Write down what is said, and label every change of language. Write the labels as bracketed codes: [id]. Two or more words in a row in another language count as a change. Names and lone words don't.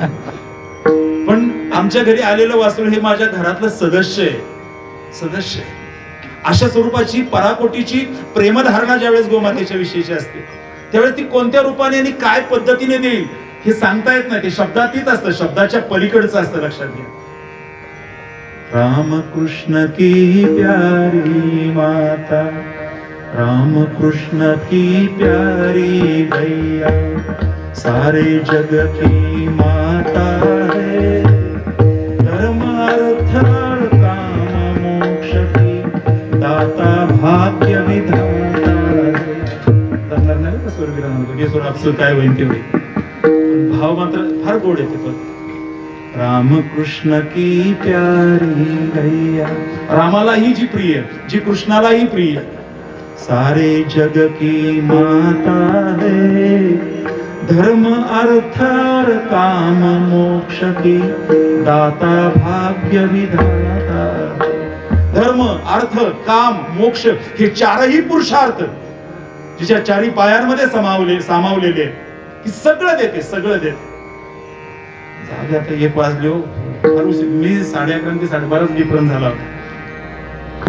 [mr] पण आमच्या घरी आलेलं वासरू हे माझ्या घरातलं सदस्य आहे, सदस्य आहे. अशा स्वरूपाची पराकोटीची प्रेमधारणा ज्यावेळेस गोमातेच्या विषयीची असते, त्यावेळेस ती कोणत्या रूपाने आणि काय पद्धतीने देईल हे सांगता येत नाही. ते शब्दातीत असतं, शब्दाच्या पलीकडचं असतं. लक्षात घ्या. [hi] राम कृष्ण की प्यारी माता, राम कृष्ण की प्यारी गैया, सारे जग की माता है, धर्म अर्थ काम मोक्ष की दाता भाग्य विधाता. [mr] काय होईल ते होईल, भाव मात्र फार गोड येते. [hi] पण राम कृष्ण की प्यारी गैया, [mr] रामाला ही जी प्रिय, जी कृष्णाला ही प्रिय, [hi] सारे जग की माता है, धर्म अर्थ और काम मोक्ष की दाता भाग्य विधाता. [mr] धर्म, अर्थ, काम, मोक्ष हे चारही पुरुषार्थ जिच्या चारी पायांमध्ये सामावलेले की सगळं देते, सगळं देते. जागे आता 1 वाजले हो. मी 11:30 ते 12:30 डिफरन्स झाला होता.